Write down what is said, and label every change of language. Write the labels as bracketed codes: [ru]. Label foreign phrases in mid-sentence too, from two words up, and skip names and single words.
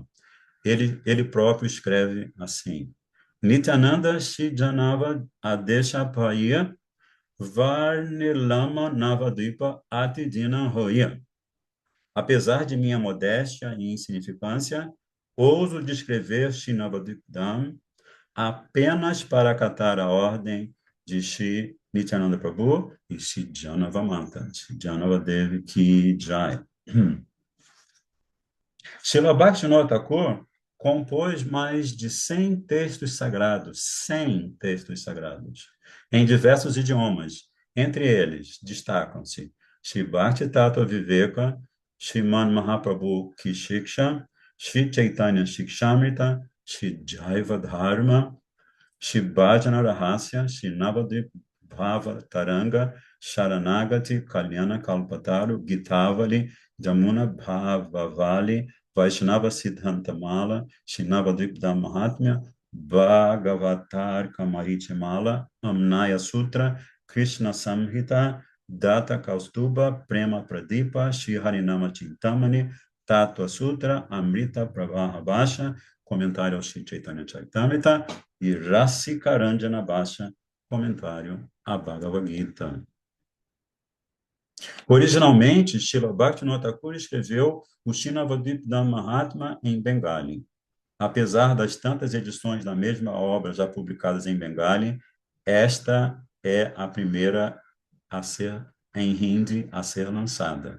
[pt] Ele próprio escreve assim: [bn] নিত্যানন্দ শ্রী জাহ্নবা আদেশপায়া বর্ণিলাম নবদ্বীপ অতিদীন হয়া. [pt] Apesar de minha modéstia e insignificância, ouso descrever Shri Navadvipdam apenas para acatar a ordem de Shri Nityananda Prabhu e Shri Janavamata, [hi] श्री जाह्नवादेवी की जय. [pt] Srila Bhaktivinoda Thakur compôs mais de 100 textos sagrados, em diversos idiomas. Entre eles, destacam-se Sri Bhakti Tattva Viveka, Sriman Mahaprabhu Ki Shiksha, Sri Chaitanya Shikshamrita, Sri Jaiva Dharma, Shri Bhajana Rahasya, Shri Navadvip Bhava Taranga, Sharanagati, Kalyana Kalpataru, Gitavali, Jamuna Bhavavali, Vaishnava Siddhantamala, Shri Navadvipdam Mahatmya, Bhagavatar Kamaritimala, Amnaya Sutra, Krishna Samhita, Data Kaustuba, Prema Pradipa, Shri Harinama Chintamani, Tattva Sutra, Amrita Pravaha Basha, comentário ao Shri Chaitanya Charitamrita, e Rasikaranjana Basha, comentário à Bhagavad Gita. Originalmente, Srila Bhaktivinoda Thakur escreveu o Srinavadvipdam Mahatma em Bengali. Apesar das tantas edições da mesma obra já publicadas em Bengali, esta é a primeira a ser em Hindi a ser lançada.